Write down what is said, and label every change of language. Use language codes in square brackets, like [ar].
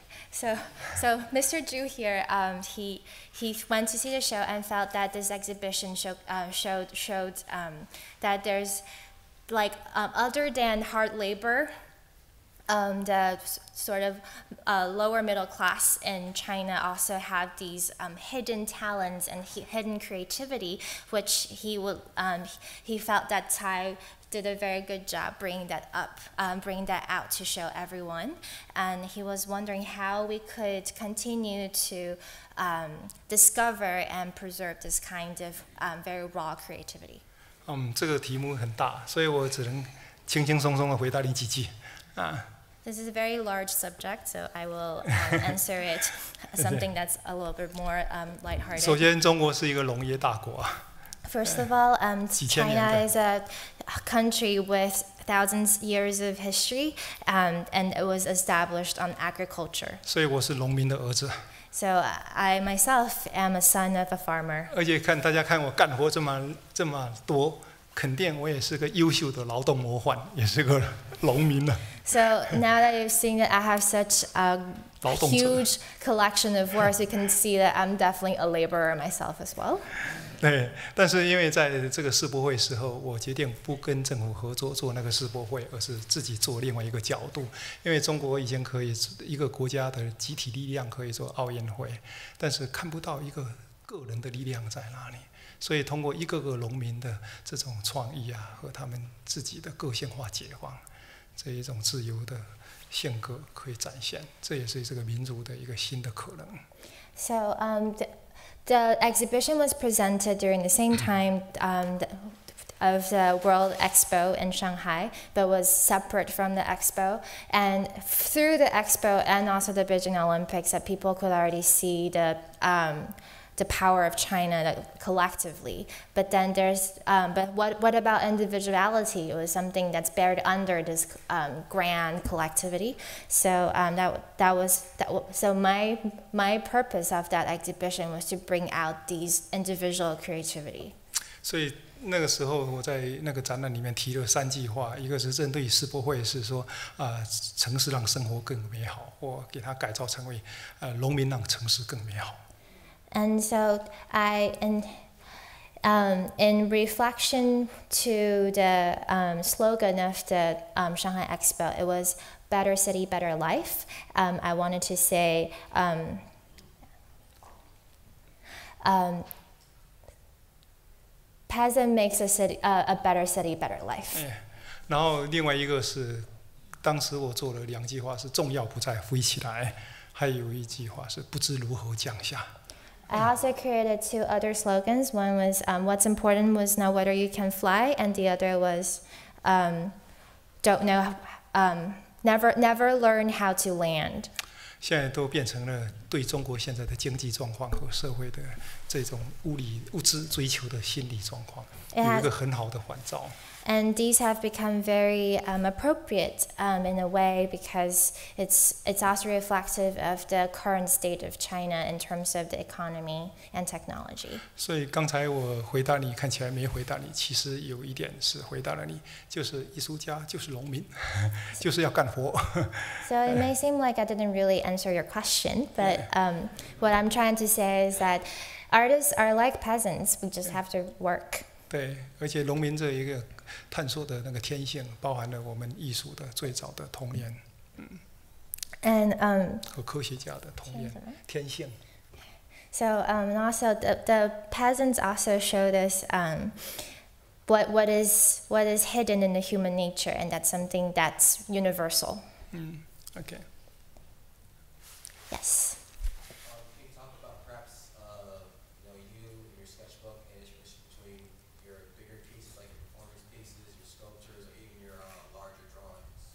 [en] So Mr. Zhu here, he went to see the show and felt that this exhibition showed that there's like other than hard labor, the sort of lower middle class in China also have these hidden talents and hidden creativity, which he felt that Tai did a very good job bringing that out to show everyone. And he was wondering how we could continue to discover and preserve this kind of very raw creativity. [zh] 这个题目很大，所以我只能轻轻松松的回答你几句啊。 [en] This is a very large subject, so I will answer it something that's a little bit more lighthearted. [zh] 首先，中国是一个农业大国啊。 [en] First of all, China is a country with thousands years of history, and it was established on agriculture. [zh] 所以我是农民的儿子。 [en] So I myself am a son of a farmer. [zh] 而且大家看我干活这么多，肯定我也是个优秀的劳动模范，也是个农民了。 [en] So now that you've seen that I have such a huge collection of works, you can see that I'm definitely a laborer myself as well. [zh] 对，但是因为在这个世博会时候，我决定不跟政府合作做那个世博会，而是自己做另外一个角度。因为中国以前可以一个国家的集体力量可以做奥运会，但是看不到一个个人的力量在哪里。所以通过一个个农民的这种创意啊，和他们自己的个性化解放，这一种自由的性格可以展现，这也是这个民族的一个新的可能。 [en] So the exhibition was presented during the same time of the World Expo in Shanghai, but was separate from the Expo. And through the Expo and also the Beijing Olympics, that people could already see the power of China collectively. But then but what about individuality? It was something that's buried under this grand collectivity. So so my purpose of that exhibition was to bring out these individual creativity. [zh] 所以那个时候我在那个展览里面提了3句话，一个是针对世博会，是说城市让生活更美好，或给它改造成为农民让城市更美好。 [en] And so in reflection to the slogan of the Shanghai Expo, it was "Better City, Better Life." I wanted to say, "Peasant makes a better city, better life." [zh] 然后另外一个是，当时我做了2句话是重要不在飞起来，还有一句话是不知如何降下。 [en] I also created 2 other slogans. One was what's important was not whether you can fly, and the other was never learn how to land. [zh] 现在都变成了对中国现在的经济状况和社会的这种物质追求的心理状况有一个很好的反照。 [en] And these have become very appropriate in a way because it's also reflective of the current state of China in terms of the economy and technology. [zh] 所以刚才我回答你，看起来没回答你，其实有一点是回答了你，就是艺术家就是农民，就是要干活。 [en] So it may seem like I didn't really answer your question, but what I'm trying to say is that artists are like peasants. We just have to work. [zh] 对，而且农民这一个探索的那个天性，包含了我们艺术的最早的童年，和科学家的童年天性。 [en] So and also the peasants also showed us what is hidden in the human nature, and that's something that's universal. Okay. Yes. Can you talk about perhaps you and your sketchbook and its relationship between your bigger pieces like your performance pieces, your sculptures, or even your larger drawings?